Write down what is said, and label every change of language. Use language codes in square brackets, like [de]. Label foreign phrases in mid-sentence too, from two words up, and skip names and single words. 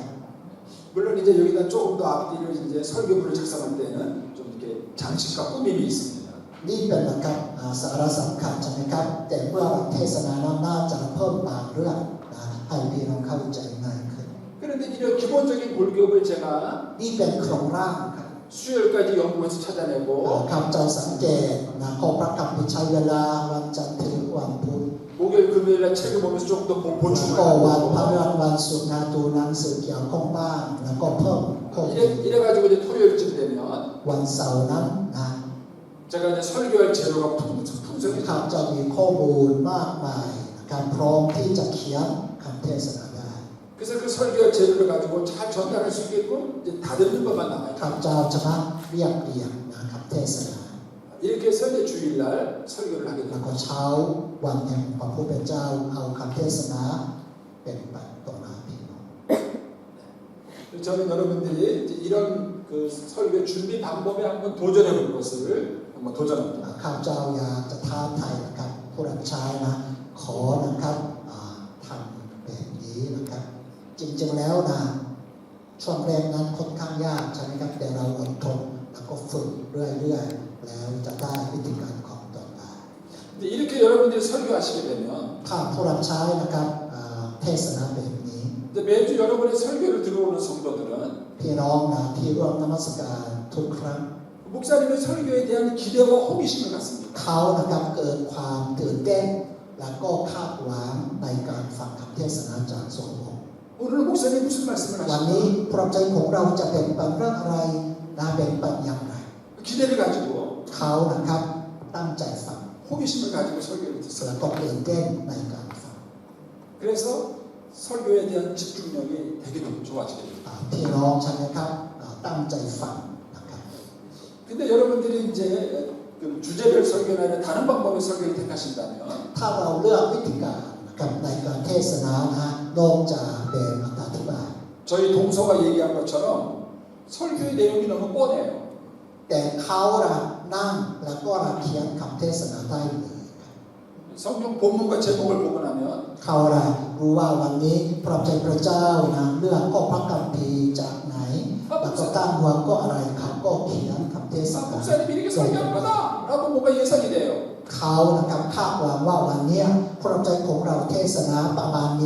[ko] 물론 이제 여기다 조금 더 앞뒤를 이제 설교문을 작성할 때는 좀 이렇게 장식과 꾸밈이 있습니다. [th] นี่เป็นนะครับสาระสำคัญใช่ไหมครับแต่เมื่อเราเทศนานั้นน่าจะเพิ่มบางเรื่องนะให้พี่น้องเข้าใจง่ายขึ้น [ko] 그런데 이런 기본적인 골격을 제가 [th] นี่เป็นโครงร่างครับ [ko] 수요일까지 연구해서 찾아내고 [th] คำจะสังเกตนะข้อพระคัมภีร์ใช้เวลาวันจันทร์ถึงวันพุธ [ko] 목요일 금요일날 책을 보면서 조금 더 [th] แล้ว [ko] 보충을 [th] ก็วันพฤ [ko] 하고 [th] หัสวันศุกร์นะดูหนังสือเกี่ยวข้องบ้างแล้วก็เพิ่มข้อมูล [ko] 이래가지고 이제 토요일쯤 되면 [th] วันเสาร์นั้นนะ [ko] 제가 이제 설교할 재료가 풍성해져. [th] ครับจะมีข้อมูลมากมายนะครับพร้อมที่จะเขียนคำเทศนาได้ [ko] 그래서 그 설교할 재료를 가지고 잘 전달할 수 있게끔 이제 다듬는 것만 남아요. [th] ข้าพเจ้าจะมาเรียบเรียงนะครับเทศนา [ko] 이렇게 해서 이제 주일날 설교를 하게 [th] แล้ว [ko] 됩니다. [th] ก็เช้าวันแห่งพระผู้เป็นเจ้าเอาคำเทศนาเป็นไปต่อหน้าพี่น้อง [ko] 저는 여러분들이 이제 이런 그 설교 준비 방법에 한번 도전해 볼 것을 한번 도전합니다. [th] ข้าพเจ้าอยากจะท้าทายนะครับผู้รับใช้นะขอนะครับทำแบบนี้นะครับจริงๆแล้วนะช่วงแรกนั้นค่อนข้างยากใช่ไหมครับแต่เราอดทนแล้วก็ฝึกเรื่อยๆแล้วจะได้วิธีการของต่อไป [ko] 이제 이렇게 여러분들이 설교하시게 되면 [th] ถ้าผู้รับใช้นะครับเทศนาแบบนี้ [ko] 이제 매주 여러분의 설교를 들어오는 성도들은 [th] พี่น้องนะที่ร่วมนมัสการทุกครั้ง [ko] 목사님의 설교에 대한 기대와 호기심을 갖습니다. [th] เขานะครับเกิดความตื่นเต้นและก็คาดหวังในการฟังคำเทศนาจากโสม [ko] 오늘 목사님 무슨 말씀을 [th] วันนี้ [ko] 하실까? [th] พระใจของเราจะเป็นปันเรื่องอะไรและเป็นปันอย่างไร [ko] 기대를 가지고 [th] เขานะครับตั้งใจฟัง [ko] 호기심을 가지고 설교를 [th] และ [ko] 듣습니다. [th] ก็ตื่นเต้นในการฟัง [ko] 그래서 설교에 대한 집중력이 되게 좋아지게 됩니다. [th] พี่น้องใช่ไหมครับตั้งใจฟังนะครับ [ko] 근데 여러분들이 이제 그 주제별 설교나 아니면 다른 방법의 설교를 택하신다면 [th] ถ้าเราเลือกวิธีการนะครับในการเทศนานะนอกจากแบบอธิบาย [ko] 저희 동서가 얘기한 것처럼 설교의 내용이 너무 뻔해요. [th] แต่เขานั่งแล้วก็เขียนคำเทศนาได้เลย [ko] 성경 본문과 제목을 보고 나면 [th] เขารู้ว่าวันนี้พระเจ้าพระเจ้านะเลือกก็พระคัมภีร์จากไหนแล้วก็ตั้งหัวก็อะไรเขาก็เขียนคำเทศ [ko] 아, [th] นา [ko] 목사님이 이렇게 설교하는 거다라고 뭔가 예상이 돼요. [th] เขานะครับคาดหวังว่าวันนี้พระเจ้าของเราเทศนาประมาณนี้